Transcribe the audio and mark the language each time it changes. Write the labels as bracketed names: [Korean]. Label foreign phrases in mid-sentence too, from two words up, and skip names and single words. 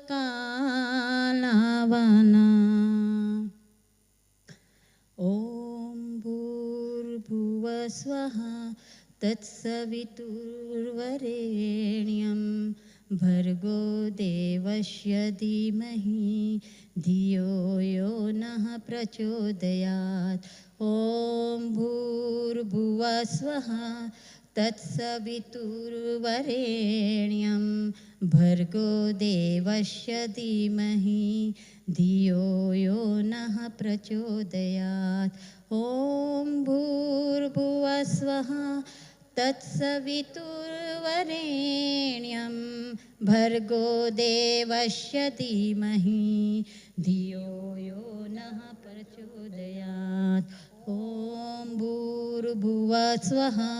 [Sanskrit] કાલાવાલા ઓમ ભૂર્ભુવ સ્વઃ તત્સવિતુર્વરેણ્યં ભર્ગો દેવસ્ય ધીમહિ ધિયો યો નઃ પ્રચોદયાત ઓમ ભૂર્ભુવ સ્વઃ तत्सवितुर्वरेण्यं भर्गो देवस्य धीमहि धियो यो नः प्रचोदयात् ॐ भूर्भुवः स्वः तत्सवितुर्वरेण्यं भर्गो देवस्य धीमहि धियो यो नः प्रचोदयात् ॐ भूर्भुवः स्वः